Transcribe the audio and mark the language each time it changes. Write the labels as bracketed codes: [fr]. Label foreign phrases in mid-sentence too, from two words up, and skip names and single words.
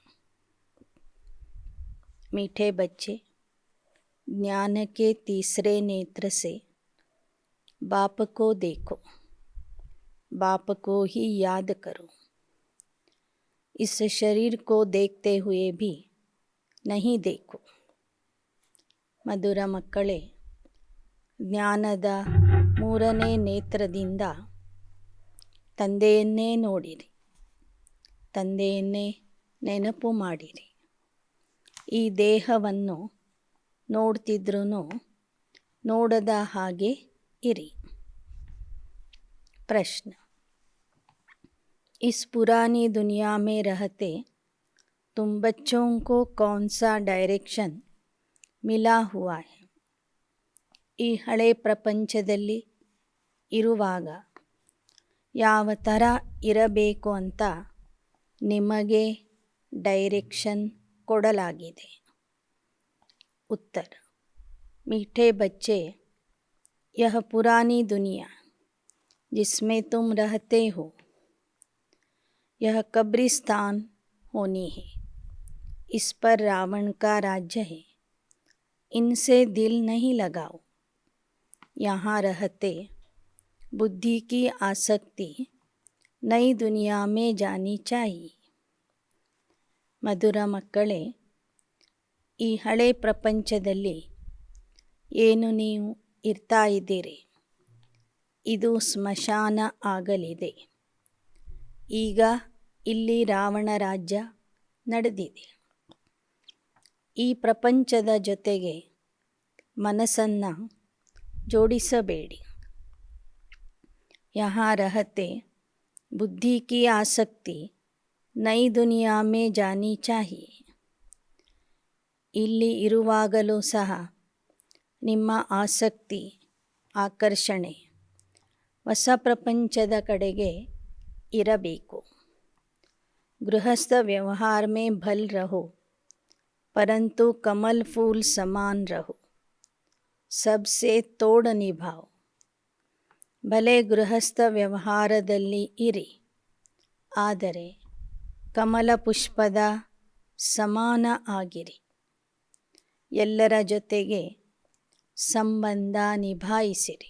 [hi] मीठे बच्चे, ज्ञान के तीसरे नेत्र से बाप को देखो, बाप को ही याद करो. इस शरीर को देखते हुए भी नहीं देखो. [kn] ಮಧುರ ಮಕ್ಕಳೇ, ಜ್ಞಾನದ ಮೂರನೇ ನೇತ್ರದಿಂದ ತಂದೆಯನ್ನೇ ನೋಡಿರಿ, ತಂದೆಯನ್ನೇ ನೆನಪು ಮಾಡಿರಿ. ಈ ದೇಹವನ್ನು ನೋಡ್ತಿದ್ರೂ ನೋಡದ ಹಾಗೆ ಇರಿ. [hi] प्रश्न: इस पुरानी दुनिया में रहते तुम बच्चों को कौन सा डायरेक्शन मिला हुआ है? [kn] ಈ ಹಳೆ ಪ್ರಪಂಚದಲ್ಲಿ ಇರುವಾಗ ಯಾವ ಥರ ಇರಬೇಕು ಅಂತ ನಿಮಗೆ ಡೈರೆಕ್ಷನ್ ಕೊಡಲಾಗಿದೆ? [hi] उत्तर: मीठे बच्चे, यह पुरानी दुनिया जिसमें तुम रहते हो, यह कब्रिस्तान होनी है. इस पर रावण का राज्य है. इनसे दिल नहीं लगाओ. यहाँ रहते बुद्धि की आसक्ति नई दुनिया में जानी चाहिए. [kn] ಮಧುರ ಮಕ್ಕಳೇ, ಈ ಹಳೆ ಪ್ರಪಂಚದಲ್ಲಿ ಏನು ನೀವು ಇರ್ತಾ ಇದ್ದೀರಿ, ಇದು ಸ್ಮಶಾನ ಆಗಲಿದೆ. ಈಗ ಇಲ್ಲಿ ರಾವಣ ರಾಜ್ಯ ನಡೆದಿದೆ. ಈ ಪ್ರಪಂಚದ ಜೊತೆಗೆ ಮನಸ್ಸನ್ನು ಜೋಡಿಸಬೇಡಿ. [hi] यहाँ रहते बुद्धि की आसक्ति नई दुनिया में जानी चाहिए. [kn] ಇಲ್ಲಿ ಇರುವಾಗಲೂ ಸಹ ನಿಮ್ಮ ಆಸಕ್ತಿ, ಆಕರ್ಷಣೆ ಹೊಸ ಪ್ರಪಂಚದ ಕಡೆಗೆ ಇರಬೇಕು. [hi] गृहस्थ व्यवहार में भल रहो, परंतु कमल फूल समान रहो. सबसे तोड़ निभाओ. [kn] ಭಲೆ ಗೃಹಸ್ಥ ವ್ಯವಹಾರದಲ್ಲಿ ಇರಿ, ಆದರೆ ಕಮಲ ಪುಷ್ಪದ ಸಮಾನ ಆಗಿರಿ. ಎಲ್ಲರ ಜೊತೆಗೆ ಸಂಬಂಧ ನಿಭಾಯಿಸಿರಿ.